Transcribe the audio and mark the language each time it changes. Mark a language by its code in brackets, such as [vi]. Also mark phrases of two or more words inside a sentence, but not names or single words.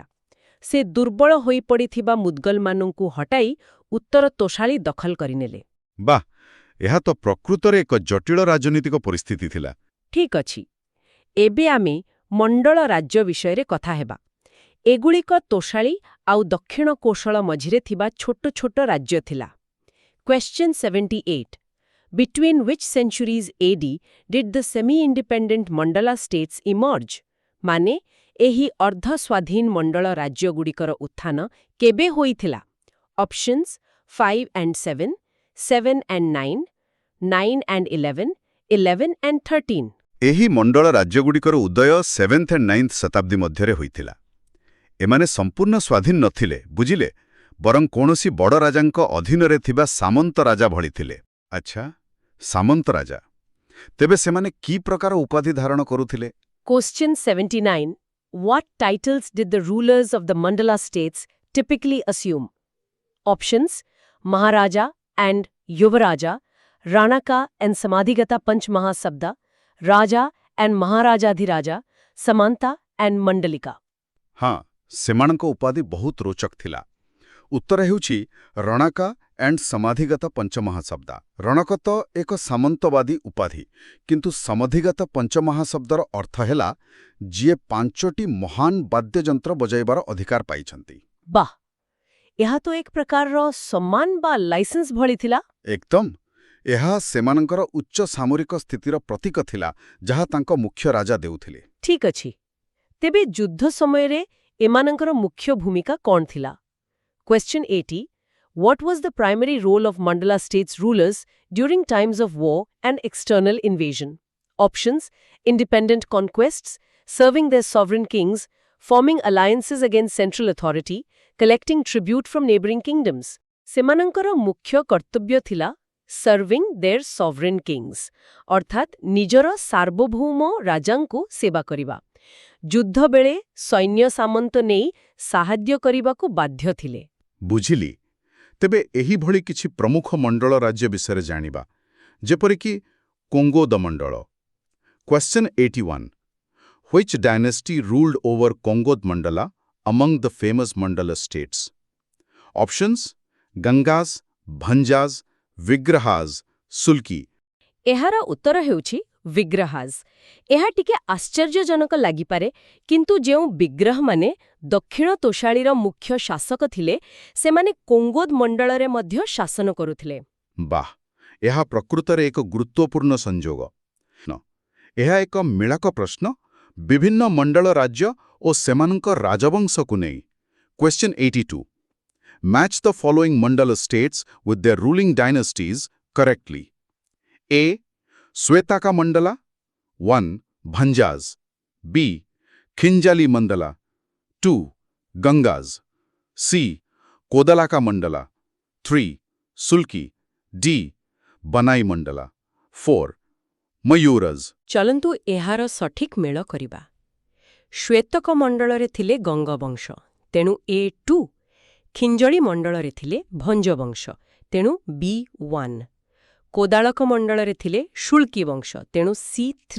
[or] ସେ ଦୁର୍ବଳ ହୋଇପଡ଼ିଥିବା ମୁଦ୍ଗଲମାନଙ୍କୁ ହଟାଇ ଉତ୍ତର ତୋଷାଳୀ ଦଖଲ କରିନେଲେ। ବାଃ, ଏହା ତ ପ୍ରକୃତରେ ଏକ ଜଟିଳ ରାଜନୈତିକ ପରିସ୍ଥିତି ଥିଲା। ଠିକ୍ ଅଛି। ଏବେ ଆମେ ମଣ୍ଡଳ ରାଜ୍ୟ ବିଷୟରେ କଥା ହେବା। ଏଗୁଡ଼ିକ ତୋଷାଳୀ ଆଉ ଦକ୍ଷିଣ କୋଶଳ ମଝିରେ ଥିବା ଛୋଟ ଛୋଟ ରାଜ୍ୟ ଥିଲା। [en] Question 78. Between which centuries AD did the semi-independent Mandala states emerge? [or] ମାନେ ଏହି ଅର୍ଦ୍ଧ-ସ୍ୱାଧୀନ ମଣ୍ଡଳ ରାଜ୍ୟଗୁଡ଼ିକର ଉତ୍ଥାନ କେବେ ହୋଇଥିଲା? [en] Options 5 and 7, 7 and 9, 9 and 11, 11 and 13. [or] ଏହି ମଣ୍ଡଳ ରାଜ୍ୟଗୁଡ଼ିକର ଉଦୟ 7th and 9th ଶତାବ୍ଦୀ ମଧ୍ୟରେ ହୋଇଥିଲା। ଏମାନେ ସମ୍ପୂର୍ଣ୍ଣ ସ୍ୱାଧୀନ ନଥିଲେ, ବୁଝିଲେ, ବରଂ କୌଣସି ବଡ଼ ରାଜାଙ୍କ ଅଧୀନରେ ଥିବା ସାମନ୍ତ ରାଜା ଭଳି ଥିଲେ। ଆଚ୍ଛା, ସାମନ୍ତ ରାଜା। ତେବେ ସେମାନେ କି ପ୍ରକାର ଉପାଧି ଧାରଣ କରୁଥିଲେ? [en] Question 79. What titles did the rulers of the Mandala states typically assume? Options: Maharaja and Yuvaraja, Ranaka and Samadhigata Panch Mahasabda, Raja and Maharajadhiraja, Samanta and Mandalika. [or] ହଁ, ସେମାନଙ୍କ ଉପାଧି ବହୁତ ରୋଚକ ଥିଲା। ଉତ୍ତର ହେଉଛି ରଣାକା ଆଣ୍ଡ ସମାଧିଗତ ପଞ୍ଚମହାଶବ୍ଦ। ରଣକ ତ ଏକ ସାମନ୍ତବାଦୀ ଉପାଧି, କିନ୍ତୁ ସମାଧିଗତ ପଞ୍ଚମହାଶବ୍ଦର ଅର୍ଥ ହେଲା ଯିଏ 5ଟି ମହାନ ବାଦ୍ୟଯନ୍ତ୍ର ବଜାଇବାର ଅଧିକାର ପାଇଛନ୍ତି। ବାଃ, ଏହା ତ ଏକ ପ୍ରକାରର ସମ୍ମାନ ବା ଲାଇସେନ୍ସ ଭଳି ଥିଲା। ଏକଦମ। ଏହା ସେମାନଙ୍କର ଉଚ୍ଚ ସାମରିକ ସ୍ଥିତିର ପ୍ରତୀକ ଥିଲା, ଯାହା ତାଙ୍କ ମୁଖ୍ୟ ରାଜା ଦେଉଥିଲେ। ଠିକ୍ ଅଛି। ତେବେ ଯୁଦ୍ଧ ସମୟରେ ଏମାନଙ୍କର ମୁଖ୍ୟ ଭୂମିକା କ'ଣ ଥିଲା? [en] Question 80. What was the primary role of Mandala states rulers during times of war and external invasion? Options: independent conquests, serving their sovereign kings, forming alliances against central authority, collecting tribute from neighboring kingdoms. [or] ସେମାନଙ୍କର ମୁଖ୍ୟ କର୍ତ୍ତବ୍ୟ ଥିଲା [en] serving their sovereign kings, [or] ଅର୍ଥାତ୍ ନିଜର ସାର୍ବଭୌମ ରାଜାଙ୍କୁ ସେବା କରିବା। ଯୁଦ୍ଧ ବେଳେ ସୈନ୍ୟ ସାମନ୍ତ ନେଇ ସାହାଯ୍ୟ କରିବାକୁ ବାଧ୍ୟ ଥିଲେ। ବୁଝିଲି। ତେବେ ଏହିଭଳି କିଛି ପ୍ରମୁଖ ମଣ୍ଡଳ ରାଜ୍ୟ ବିଷୟରେ ଜାଣିବା, ଯେପରିକି କୋଙ୍ଗୋ ଦମଣ୍ଡଳ। [en] Question 81. Which dynasty ruled over Kongod Mandala among the famous Mandala states? Options: Gangas, Bhanjas, Vigrahas, Sulki. [or] ଏହାର ଉତ୍ତର ହେଉଛି ବିଗ୍ରହାଜ। ଏହା ଟିକେ ଆଶ୍ଚର୍ଯ୍ୟଜନକ ଲାଗିପାରେ, କିନ୍ତୁ ଯେଉଁ ବିଗ୍ରହମାନେ ଦକ୍ଷିଣ ତୋଷାଳୀର ମୁଖ୍ୟ ଶାସକ ଥିଲେ, ସେମାନେ କୋଙ୍ଗୋଦ ମଣ୍ଡଳରେ ମଧ୍ୟ ଶାସନ କରୁଥିଲେ। ବାଃ, ଏହା ପ୍ରକୃତରେ ଏକ ଗୁରୁତ୍ୱପୂର୍ଣ୍ଣ ସଂଯୋଗ। ଏହା ଏକ ମିଳାକ ପ୍ରଶ୍ନ ବିଭିନ୍ନ ମଣ୍ଡଳ ରାଜ୍ୟ ଓ ସେମାନଙ୍କ ରାଜବଂଶକୁ ନେଇ। [en] Question 82. Match the following Mandala states with their ruling dynasties correctly. A. Swetaka Mandala 1. Bhanjas B. Khinjali Mandala 2. Gangas C. Kodalaka Mandala 3. Sulki D. Banai Mandala 4. Mayuras. [or] ଚଲନ୍ତୁ ଏହାର ସଠିକ୍ ମେଳ କରିବା। ଶ୍ୱେତକ ମଣ୍ଡଳରେ ଥିଲେ ଗଙ୍ଗ ବଂଶ, ତେଣୁ A2। ଖିଞ୍ଜଳି ମଣ୍ଡଳରେ ଥିଲେ ଭଞ୍ଜ ବଂଶ, ତେଣୁ B1। କୋଦାଳକ ମଣ୍ଡଳରେ ଥିଲେ ଶୁଳ୍କୀ ବଂଶ, ତେଣୁ C3।